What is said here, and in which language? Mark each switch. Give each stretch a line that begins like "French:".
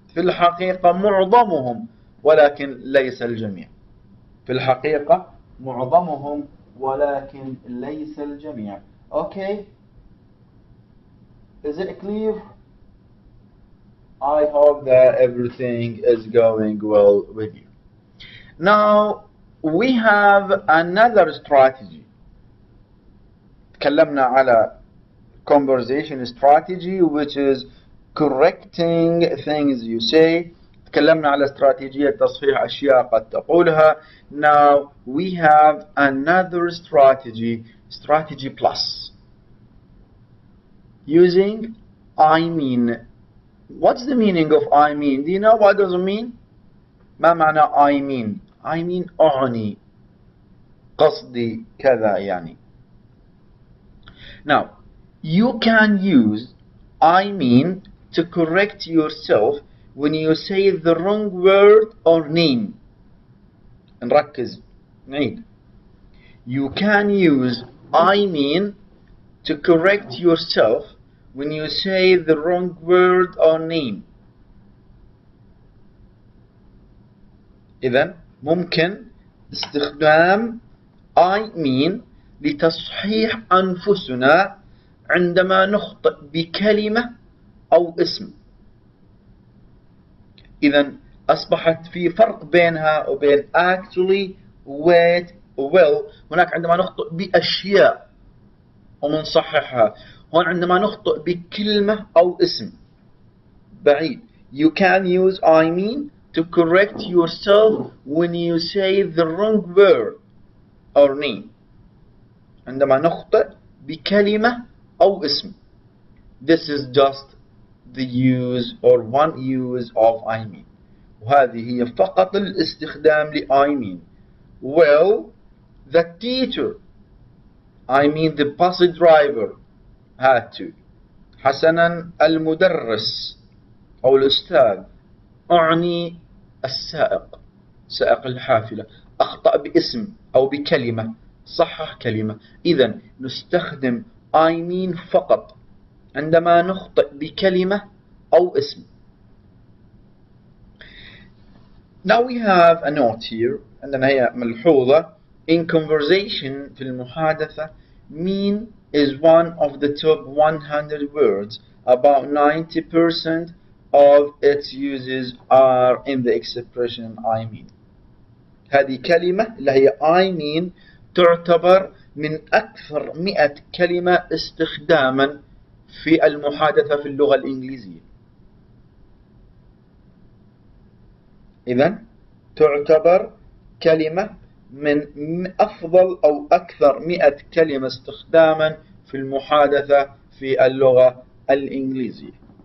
Arabic: في الحقيقة معظمهم ولكن ليس الجميع. في الحقيقة معظمهم ولكن ليس الجميع.
English: Okay? Is it clear? I hope that everything is going well with you. Now, we have another strategy.
Arabic: تكلمنا على
English: conversation strategy, which is correcting things you say.
Arabic: تكلمنا على استراتيجية تصحيح أشياء قد تقولها.
English: Now we have another strategy, strategy plus. Using I mean. What's the meaning of I mean? Do you know what does it mean?
Arabic: ما معنى I mean? I mean أعني، قصدي كذا يعني.
English: Now, you can use I mean to correct yourself when you say the wrong word or name.
Arabic: نركز نعيد.
English: You can use I mean to correct yourself when you say the wrong word or name.
Arabic: إذن ممكن استخدام I mean لتصحيح أنفسنا عندما نخطئ بكلمة أو اسم. إذن أصبحت في فرق بينها وبين actually, wait, will. هناك عندما نخطئ بأشياء ومنصححها، هون عندما نخطئ بكلمة أو اسم بعيد.
English: You can use I mean to correct yourself when you say the wrong word or name.
Arabic: عندما نخطئ بكلمة أو اسم.
English: This is just the use or one use of I mean.
Arabic: وهذه هي فقط الاستخدام ل I mean.
English: Well, the teacher, I mean the bus driver, had to.
Arabic: حسنا المدرس أو الأستاذ، أعني السائق، سائق الحافلة، أخطأ باسم أو بكلمة، صحح كلمة. إذن نستخدم I mean فقط عندما نخطئ بكلمة أو اسم.
English: Now we have a note here.
Arabic: عندنا هي ملحوظة.
English: In conversation
Arabic: في المحادثة,
English: mean is one of the top 100 words. About 90% of its uses are in the expression I mean.
Arabic: هذه كلمة اللي هي I mean تعتبر من أكثر 100 كلمة استخداما في المحادثة في اللغة الإنجليزية. إذن تعتبر كلمة من أفضل أو أكثر 100 كلمة استخداما في المحادثة في اللغة الإنجليزية.